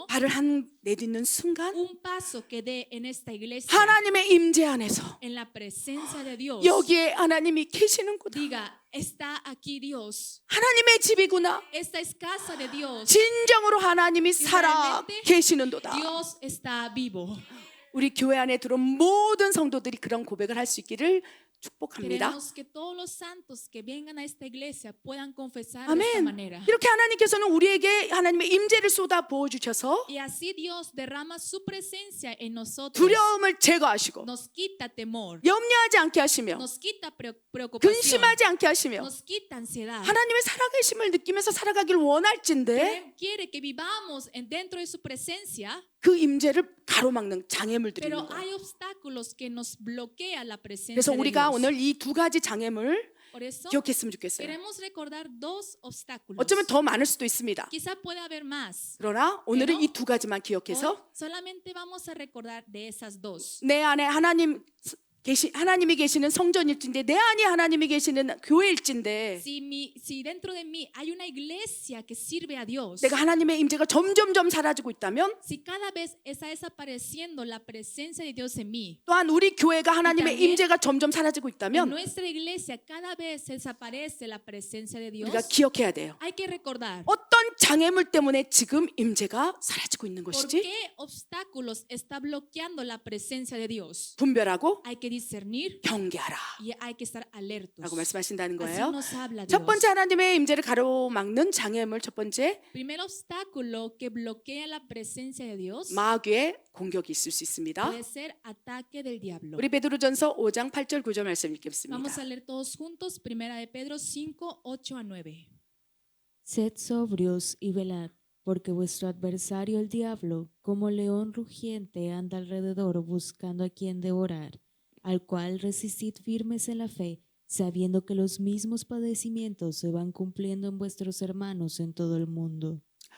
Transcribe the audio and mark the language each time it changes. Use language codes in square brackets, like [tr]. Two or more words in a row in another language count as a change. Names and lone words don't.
[ko] 발을 한 내딛는 순간 [es] un paso que dé en esta iglesia, [ko] 하나님의 임재 안에서 [es] en la presencia de Dios, [ko] 여기에 하나님이 계시는구나. [es] diga, está aquí Dios, [ko] 하나님의 집이구나. [es] esta es casa de Dios, [ko] 진정으로 하나님이 살아 [es] realmente [ko] 계시는도다. [es] Dios está vivo. [ko] 우리 교회 안에 들어온 모든 성도들이 그런 고백을 할 수 있기를 축복합니다. [es] Queremos que todos los santos que vengan a esta iglesia puedan confesar de esta [ko] 아멘. [es] manera. [ko] 이렇게 하나님께서는 우리에게 하나님의 임재를 쏟아 부어 주셔서 [es] Y así Dios derrama su presencia en nosotros. [ko] 두려움을 제거하시고 [es] Nos quita temor, [ko] 염려하지 않게 하시며 [es] nos quita preocupación, [ko] 근심하지 않게 하시며 [es] nos quita ansiedad. [ko] 하나님의 살아계심을 느끼면서 살아가길 원할진데 [es] Quiere que vivamos dentro de su presencia, [ko] 그 임재를 가로막는 장애물들이 [es] pero [ko] 있는 거예요. [es] hay obstáculos que nos bloquea la presencia [ko] 그래서 [es] de [ko] 우리가 [es] Dios. [ko] 오늘 이 두 가지 장애물 [es] Por eso [ko] 기억했으면 좋겠어요. [es] queremos recordar dos obstáculos. [ko] 어쩌면 더 많을 수도 있습니다. [es] Quizá pueda haber más. [ko] 그러나 오늘은 [es] pero [ko] 이 두 가지만 [es] Hoy [ko] 기억해서 [es] solamente vamos a recordar de esas dos. [ko] 내 안에 하나님이 계시는 성전일진데 내 안에 하나님이 계시는 교회일진데 [es] Si dentro de mí hay una iglesia que sirve a Dios, [ko] 내가 하나님의 임재가 점점점 사라지고 있다면 [es] si cada vez está desapareciendo la presencia de Dios en mí, [ko] 또한 우리 교회가 하나님의 [es] también [ko] 임재가 점점 사라지고 [es] en [ko] 있다면 [es] nuestra iglesia cada vez desaparece la presencia de Dios, [ko] 우리가 기억해야 돼요. [es] hay que recordar [ko] 어떤 장애물 때문에 지금 임재가 사라지고 있는 [es] por [ko] 것이지 [es] qué obstáculos está bloqueando la presencia de Dios. [ko] 분별하고 [es] Hay que discernir [ko] 경계하라 [es] y hay que estar alertos. [ko] 라고 말씀하신다는 [es] Así [ko] 거예요. [es] nos habla [ko] 첫 [es] Dios. [ko] 번째 하나님의 임재를 가로막는 장애물 첫 번째 [es] Primer obstáculo que bloquea la presencia de Dios [ko] 마귀의 공격이 있을 수 있습니다. [es] puede ser ataque del diablo. [ko] 우리 베드로전서 5장 8절 9절 말씀 읽겠습니다. [es] Vamos a leer todos juntos, Primera de Pedro 5, 8 a 9. Sed sobrios y velad, porque vuestro adversario el diablo, como león rugiente, anda alrededor buscando a quien devorar, al cual resistid firmes en la fe, sabiendo que los mismos padecimientos se van cumpliendo en vuestros hermanos en todo el mundo.